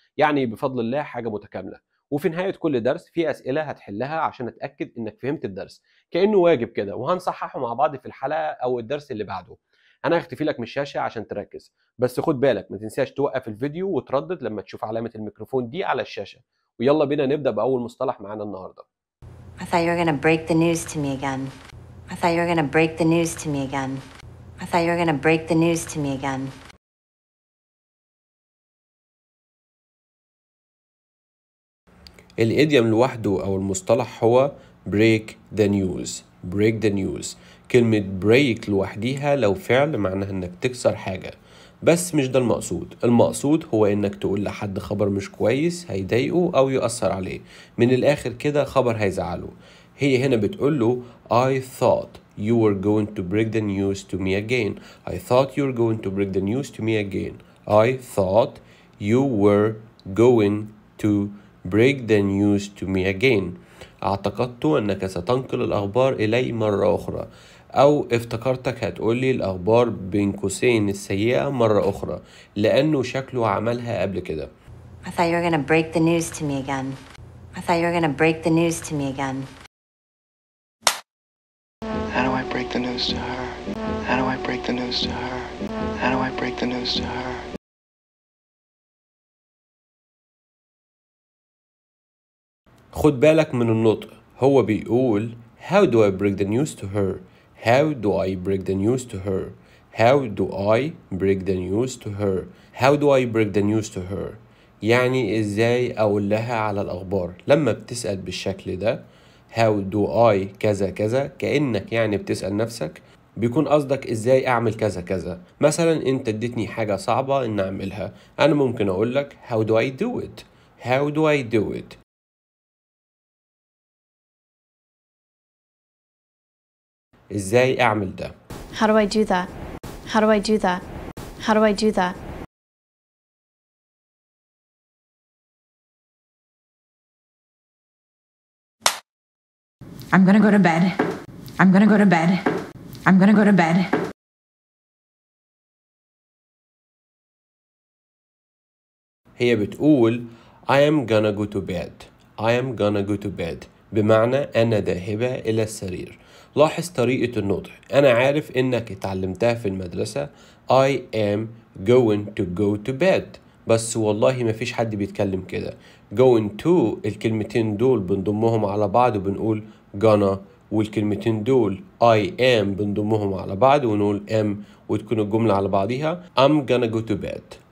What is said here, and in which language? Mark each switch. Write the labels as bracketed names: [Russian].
[Arabic] يعني بفضل الله حاجه متكامله. وفي نهايه كل درس في اسئله هتحلها عشان اتاكد انك فهمت الدرس كانه واجب كده، وهنصححه مع بعض في الحلقه او الدرس اللي بعده. انا هختفي لك من الشاشه عشان تركز، بس خد بالك ما تنساش توقف الفيديو وتردد لما تشوف علامه الميكروفون دي على الشاشه. ويلا بينا نبدا باول مصطلح معانا النهارده. [English] I thought you were gonna break the news to me again. I thought you were gonna break the news to me again. I thought you were gonna break the news to me again. [Arabic] الإيديوم لوحده أو المصطلح هو break the news. break the news. كلمة break لوحديها لو فعل معناها إنك تكسر حاجة، بس مش ده المقصود. المقصود هو إنك تقول لحد خبر مش كويس هيضايقه أو يؤثر عليه، من الآخر كده خبر هيزعله. هي هنا بتقوله [English] I thought you were going to break the news to me again. I thought you were going to break the news to me again. I thought you were going to break the news to me again. [Arabic] اعتقدت أنك ستنقل الأخبار إلي مرة أخرى، أو افتكرتك هتقولي الأخبار بين قوسين السيئة مرة أخرى، لأنه شكله عملها قبل كده. [English] I thought you were gonna break the news to me again. I thought you were gonna break the news to me again. How do I break the news to her? How do I break the news to her? How do I break the news to her? [Arabic] خد بالك من النطق، هو بيقول [English] How do I break the news to her? How do I break the news to her? How do I break the news to her? How do I break the news to her? [Arabic] يعني ازاي اقول لها على الاخبار. لما بتسأل بالشكل ده [English] How do I [Arabic] كذا كذا، كأنك يعني بتسأل نفسك، بيكون قصدك ازاي اعمل كذا كذا. مثلا انت اديتني حاجة صعبة ان اعملها، انا ممكن اقول لك [English] How do I do it? How do I do it? [Arabic] ازاي اعمل ده. [English] How do I do that? How do I do that? How do I do that? I'm gonna go to bed. I'm gonna go to bed. I'm gonna go to bed. [Arabic] هي بتقول [English] I am gonna go to bed. I am gonna go to bed [Arabic] بمعنى أنا ذاهبة إلى السرير. لاحظ طريقة النطق، أنا عارف إنك اتعلمتها في المدرسة [English] I am going to go to bed، [Arabic] بس والله مفيش حد بيتكلم كده. going to الكلمتين دول بنضمهم على بعض وبنقول gonna، والكلمتين دول I am بنضمهم على بعض ونقول am، وتكون الجملة على بعضيها [English] I'm gonna go to bed.